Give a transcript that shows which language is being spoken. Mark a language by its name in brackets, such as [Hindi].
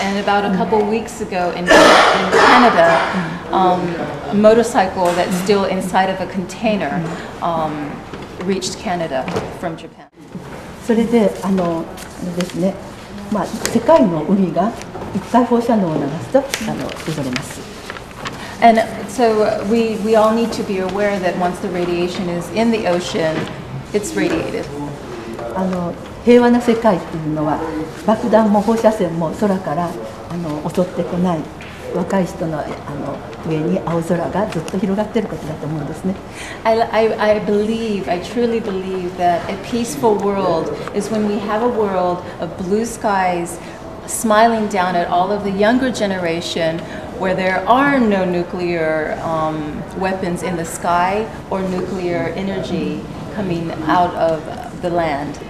[English] And about a couple weeks ago in Canada, a motorcycle that's still inside of a container reached Canada from Japan. [Japanese] それでですね、世界の海が一回放射能を流すと汚れます。 [English] And so we all need to be aware that once the radiation is in the ocean, it's radiated. [Japanese] 平和な世界っていうのは爆弾も放射線も空から襲ってこない、若い人の上に青空がずっと広がっていることだと思うんですね。 [English] I truly believe that a peaceful world is when we have a world of blue skies smiling down at all of the younger generation where there are no nuclear weapons in the sky or nuclear energy coming out of the land.